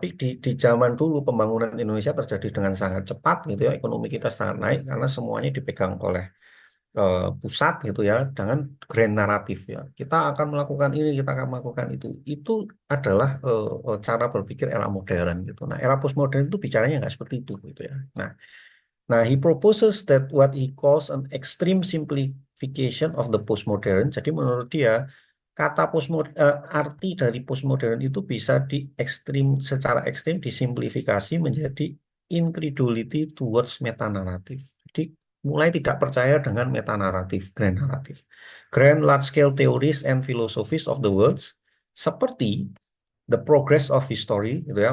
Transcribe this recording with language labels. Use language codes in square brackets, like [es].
[id] Tapi di zaman dulu pembangunan Indonesia terjadi dengan sangat cepat gitu ya, ekonomi kita sangat naik karena semuanya dipegang oleh pusat gitu ya, dengan grand naratif ya. Kita akan melakukan ini, kita akan melakukan itu. Itu adalah cara berpikir era modern gitu. Nah, era postmodern itu bicaranya nggak seperti itu gitu ya. [en] Nah, he proposes that what he calls an extreme simplification of the postmodern. [id] Jadi menurut dia kata arti dari postmodern itu bisa secara ekstrim disimplifikasi menjadi [en] incredulity towards meta-narrative. [id] Jadi mulai tidak percaya dengan meta-narrative, grand narrative. [en] Grand large-scale theories and philosophies of the world seperti the progress of history gitu ya.